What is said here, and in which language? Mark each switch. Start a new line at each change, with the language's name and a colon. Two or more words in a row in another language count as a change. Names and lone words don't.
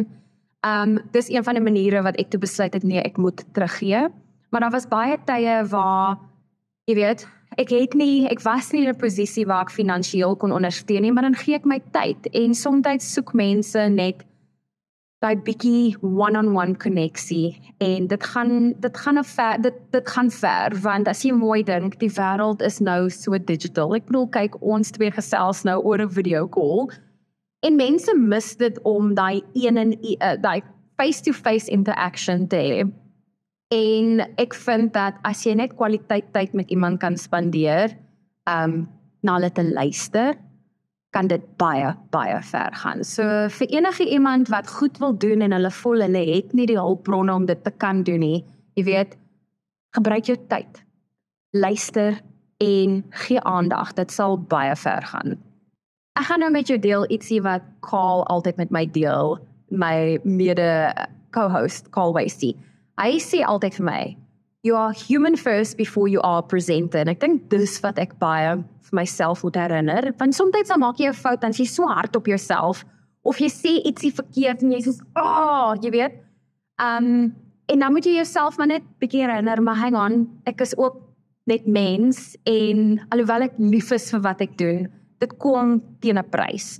Afrikaans: Dis een van die maniere wat ek toe besluit het nee, ek moet teruggee. Maar daar was baie tye waar jy weet, ek was nie in 'n posisie waar ek finansiëel kon ondersteun nie, maar dan gee ek my tyd en soms soek mense net daai bietjie one-on-one koneksie en dit gaan ver want as jy mooi dink, die wêreld is nou so digital. Ek bedoel kyk ons twee gesels nou oor 'n
English: video call
Afrikaans: en mense mis dit om daai daai
English: face-to-face interaction
Afrikaans: te hê. En ek vind dat as jy net kwaliteit tyd met iemand kan spandeer, na hulle te luister, kan dit baie, baie ver gaan. So vir enige iemand wat goed wil doen en hulle voel hulle het nie die hulpbronne om dit te kan doen nie, jy weet, gebruik jou tyd, luister en gee aandag, dit sal baie ver gaan. Ek gaan nou met jou deel ietsie wat Carl altyd met my deel, my mede co-host, Carl Wasey. Hy sê altyd vir my,
English: you are human first before you are presenter.
Afrikaans: En ek dink dis wat ek baie vir myself moet herinner. Want soms dan maak jy 'n fout, dan is jy so hard op jouself, of jy sê ietsie verkeerd en jy sê, jy weet. En dan moet jy jouself maar net bietjie herinner, maar
English: hang on,
Afrikaans: ek is ook net mens, en alhoewel ek lief is vir wat ek doen, dit kom teen 'n prys.